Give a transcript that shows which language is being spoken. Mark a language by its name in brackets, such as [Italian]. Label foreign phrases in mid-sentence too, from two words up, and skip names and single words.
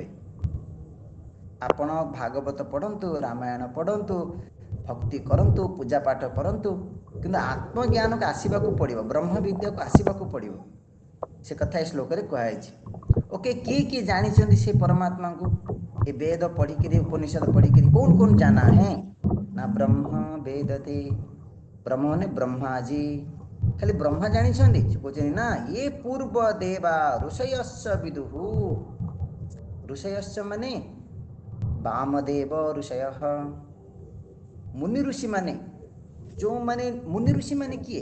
[Odia] ଆପଣ ଭାଗବତ ପଢ଼ନ୍ତୁ, ରାମାୟଣ ପଢ଼ନ୍ତୁ, ଭକ୍ତି କରନ୍ତୁ, ପୂଜା ପାଠ କରନ୍ତୁ, କିନ୍ତୁ ଆତ୍ମଜ୍ଞାନକୁ ଆସିବାକୁ ପଡ଼ିବ, ବ୍ରହ୍ମ ବିଦ୍ୟାକୁ ଆସିବାକୁ ପଡ଼ିବ। ସେ କଥା ଏ ଶ୍ଲୋକରେ କୁହାଯାଇଛି। ଓକେ, କିଏ କିଏ ଜାଣିଛନ୍ତି ସେ ପରମାତ୍ମାଙ୍କୁ? ଏ ବେଦ ପଢ଼ିକିରି ଉପନିଷଦ ପଢ଼ିକିରି [Hindi] କौन कौन जाना है ना? [Sanskrit] ब्रह्म वेदते, [Odia] ब्रह्म ମାନେ ବ୍ରହ୍ମାଜି। ଖାଲି ବ୍ରହ୍ମା ଜାଣିଛନ୍ତି? ସେ କହୁଛନ୍ତି ନା, ଇଏ [Sanskrit] पूर्व देवा ऋषयश्च विदुः। [Odia] ଋଷୟଶ୍ଚ ମାନେ ବାମଦେବ ଋଷୟଃ, ମୁନି ଋଷିମାନେ। ଯେଉଁମାନେ ମୁନି ଋଷିମାନେ କିଏ?